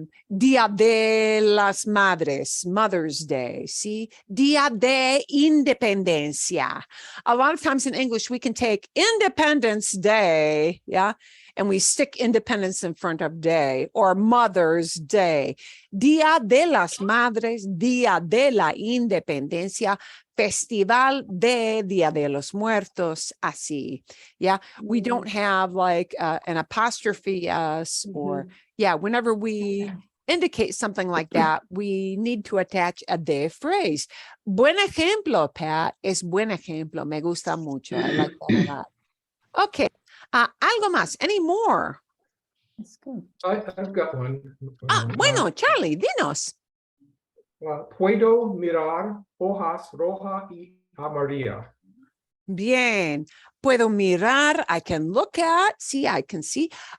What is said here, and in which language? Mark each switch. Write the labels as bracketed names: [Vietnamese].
[Spanish] Día de las Madres, [English] Mother's Day. [Spanish] See, Día de Independencia. [English] A lot of times in English, we can take Independence Day, yeah, and we stick independence in front of day, or Mother's Day. [Spanish] Día de las Madres, Día de la Independencia, Festival de Día de los Muertos, así. [English] Yeah, we don't have like an apostrophe s or, yeah, whenever we indicate something like that, we need to attach a de phrase. [Spanish] Buen ejemplo, Pat, es buen ejemplo. Me gusta mucho. [English] I like that a lot. Okay. [Spanish] Algo más? [English] Any more? That's good. I've got one. [Spanish] Bueno, Charlie, dinos. Puedo mirar hojas roja y amarilla. Bien. Puedo mirar, [English] I can look at, see, I can see.